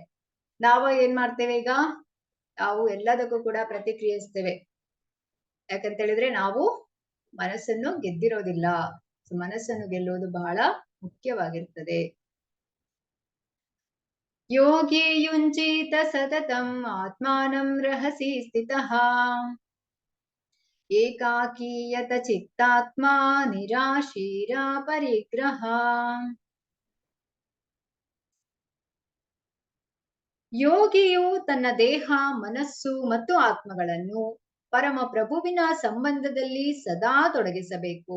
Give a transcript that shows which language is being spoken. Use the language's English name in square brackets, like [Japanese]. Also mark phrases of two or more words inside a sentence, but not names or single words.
[Kannada] ನಾವು ಏನ್ ಮಾಡ್ತೇವೆ ಈಗ? ನಾವು ಎಲ್ಲದಕ್ಕೂ ಕೂಡ ಪ್ರತಿಕ್ರಿಯಿಸ್ತೇವೆ. ಯಾಕಂತ ಹೇಳಿದ್ರೆ ನಾವು ಮನಸ್ಸನ್ನು ಗೆದ್ದಿರೋದಿಲ್ಲ. ಮನಸ್ಸನ್ನು ಗೆಲ್ಲುವುದು ಬಹಳ ಮುಖ್ಯವಾಗಿರ್ತದೆ. [Sanskrit] ಯೋಗಿ ಯುಂಜೀತ ಸತತಂ ಆತ್ಮಾನಂ ರಹಸಿ ಸ್ಥಿತಃ ಏಕಾಕೀಯತ ಚಿತ್ತಾತ್ಮ ನಿರಾಶೀರ ಪರಿಗ್ರಹ. [Kannada] ಯೋಗಿಯು ತನ್ನ ದೇಹ, ಮನಸ್ಸು ಮತ್ತು ಆತ್ಮಗಳನ್ನು ಪರಮ ಪ್ರಭುವಿನ ಸಂಬಂಧದಲ್ಲಿ ಸದಾ ತೊಡಗಿಸಬೇಕು.